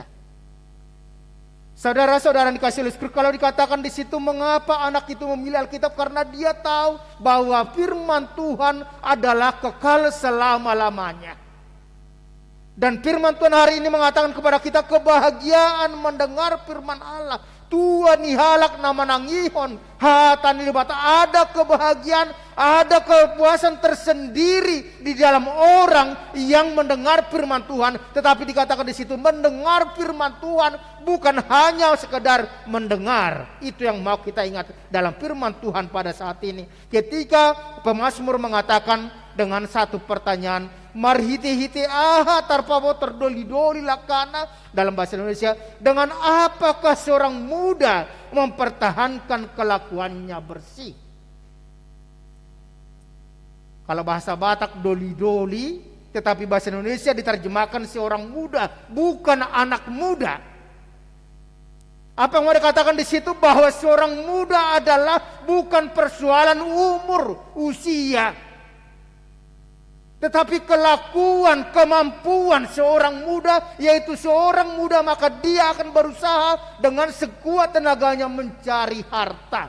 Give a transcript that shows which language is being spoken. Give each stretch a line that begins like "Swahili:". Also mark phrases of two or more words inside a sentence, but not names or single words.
Indonesian: Saudara-saudara dikasih oleh Kristus, kalau dikatakan di situ mengapa anak itu memilih Alkitab, karena dia tahu bahwa firman Tuhan adalah kekal selama-lamanya. Dan firman Tuhan hari ini mengatakan kepada kita, kebahagiaan mendengar firman Allah, Tuhan
Batak Toba: ihalak nama nangihon hatani dibata,
Indonesian: ada kebahagiaan, ada kepuasan tersendiri di dalam orang yang mendengar firman Tuhan. Tetapi dikatakan di situ mendengar firman Tuhan bukan hanya sekedar mendengar. Itu yang mau kita ingat dalam firman Tuhan pada saat ini. Ketika pemazmur mengatakan dengan satu pertanyaan,
Batak Toba: marhiti-hiti aha tarpabo terdoli-doli lakana,
Indonesian: dalam bahasa Indonesia, dengan apakah seorang muda mempertahankan kelakuannya bersih? Kalau bahasa Batak doli-doli, tetapi bahasa Indonesia diterjemahkan seorang muda, bukan anak muda. Apa yang mau dikatakan di situ? Bahwa seorang muda adalah bukan persoalan umur, usia, tetapi kelakuan, kemampuan seorang muda, yaitu seorang muda maka dia akan berusaha dengan sekuat tenaganya mencari harta.